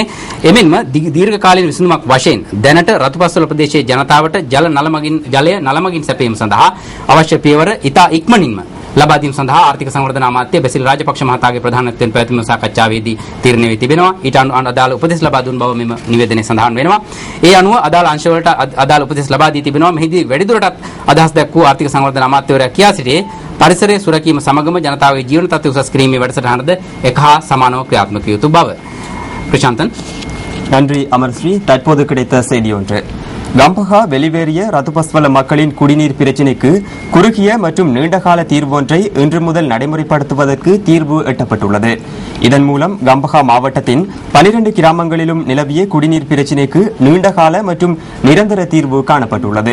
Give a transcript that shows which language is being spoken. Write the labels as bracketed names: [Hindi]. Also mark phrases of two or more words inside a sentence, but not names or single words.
[Sinhala] එමෙන්ම දීර්ඝ කාලීන විසඳුමක් වශයෙන් දැනට රතුපස්වල ප්‍රදේශයේ ජනතාවට ජලය නල මගින් සැපයීම සඳහා අවශ්‍ය පියවර ඉතා ඉක්මනින්ම ලබා දීම සඳහා ආර්ථික සංවර්ධන අමාත්‍ය බෙසිල් රාජපක්ෂ මහතාගේ ප්‍රධානත්වයෙන් පැවැත්ම සාකච්ඡාවේදී තීරණය වී තිබෙනවා. ඊට අදාළ උපදෙස් ලබා දුන් බව මෙම නිවේදනයේ සඳහන් වෙනවා. ඒ අනුව අදාළ අංශවලට අදාළ උපදෙස් ලබා දී තිබෙනවා. මෙහිදී වැඩිදුරටත් අදහස් දක්වූ ආර්ථික සංවර්ධන අමාත්‍යවරයා කියා සිටියේ පරිසරයේ සුරකීම සමගම ජනතාවගේ ජීවන තත්ත්වය උසස් කිරීමේ වැඩසටහනද එක හා සමානව ක්‍රියාත්මක විය යුතු බව. [Tamil] பிரசாந்தன். நன்றி அமர்ஸ்ரீ. தற்போது கிடைத்த செய்தி ஒன்று. கம்பஹா வெளிவேறிய ரத்துபஸ்வல மக்களின் குடிநீர் பிரச்சினைக்கு குறுகிய மற்றும் நீண்டகால தீர்வு ஒன்றை இன்று முதல் நடைமுறைப்படுத்துவதற்கு தீர்வு எட்டப்பட்டுள்ளது. இதன் மூலம் கம்பஹா மாவட்டத்தின் 12 கிராமங்களிலும் நிலவிய குடிநீர் பிரச்சினைக்கு நீண்டகால மற்றும் நிரந்தர தீர்வு காணப்பட்டுள்ளது.